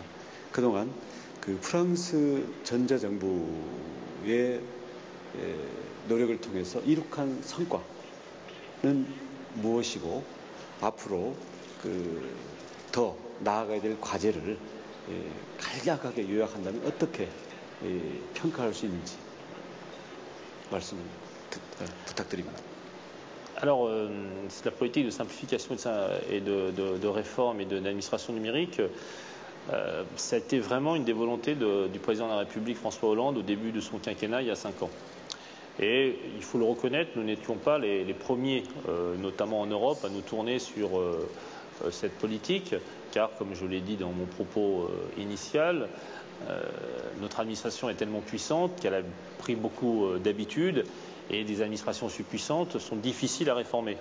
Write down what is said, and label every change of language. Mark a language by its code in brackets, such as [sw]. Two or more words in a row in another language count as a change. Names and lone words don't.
[ko] 그동안 그 프랑스 전자정부의 노력을 통해서 이룩한 성과는 무엇이고, 앞으로 더 나아가야 될 과제를 간략하게 요약한다면 어떻게 평가할 수 있는지 말씀 부탁드립니다. [fr] Alors, la politique de simplification et de réforme et d'administration numérique, ça a été vraiment une des volontés du président de la République François Hollande au début de son quinquennat il y a 5 ans. Et il faut le reconnaître, nous n'étions pas les premiers, notamment en Europe, à nous tourner sur cette politique, car comme je l'ai dit dans mon propos initial, notre administration est tellement puissante qu'elle a pris beaucoup d'habitudes et des administrations surpuissantes sont difficiles à réformer.